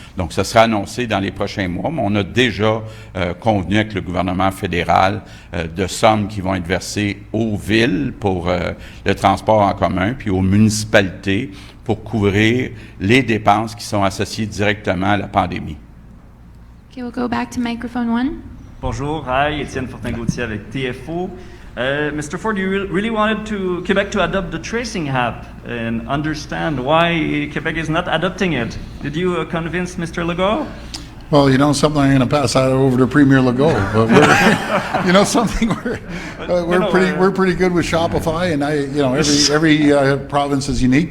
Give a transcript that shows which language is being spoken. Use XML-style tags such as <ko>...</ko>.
<fr>Donc, ça sera annoncé dans les prochains mois. Mais on a déjà convenu avec le gouvernement fédéral de sommes qui vont être versées aux villes pour le transport en commun, puis aux municipalités pour couvrir les dépenses qui sont associées directement à la pandémie.</fr> <en>Okay, we'll go back to microphone 1.</en> <fr>Bonjour, hi, Étienne Fortin-Gauthier avec TFO.</fr> <en>Mr. Ford, you really wanted Quebec to adopt the tracing app and understand why Quebec is not adopting it. Did you convince Mr. Legault? Well, you know something, I'm going to pass that over to Premier Legault. But we're, you know something, we're pretty good with Shopify, and every province is unique.</en>